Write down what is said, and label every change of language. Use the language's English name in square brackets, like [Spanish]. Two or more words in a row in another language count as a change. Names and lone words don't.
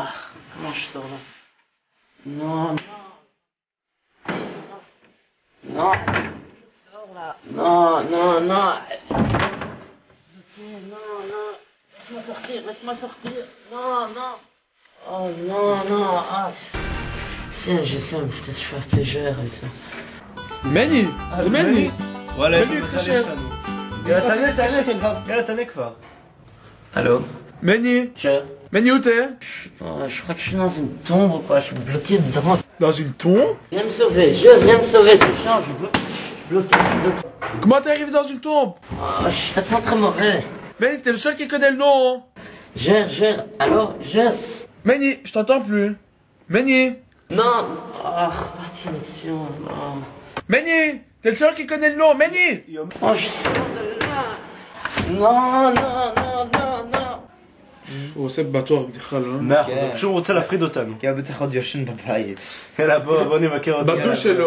[French] Comment je sors là? Non, non. Non. Je sors là. Non, non, non. Bloqué, non, non. Laisse-moi sortir, laisse-moi sortir. Non, non. Oh, non, non. Ah. Si, je sais, peut-être je fais un plaisir avec ça. [Hebrew] מני! זה מני! וואלה, איפה מני, בכלל תשב. יש לנו? יאללה, תענה כבר. [French] Allô? Meni! Cher. Meni, où t'es? Je crois que je suis dans une tombe ou quoi, je suis bloqué dedans. Dans une tombe? Viens me sauver, viens me sauver, c'est chiant, je suis bloqué. Comment t'es arrivé dans une tombe? Oh, je suis très très mauvais. Meni, t'es le seul qui connaît le nom, hein? Gère, alors, gère. Meni, je t'entends plus. Meni! Non, pas de connexion, non. Meni! T'es le seul qui connaît le nom, Meni! Oh, je sors de là. Non, non, non, non, non. [Hebrew] הוא עושה בטוח בדיחה, לא? 100%, הוא פשוט רוצה להפחיד אותנו. כי בטח עוד יושן בבית. יאללה, בוא נבקר אותו. בדוש שלו.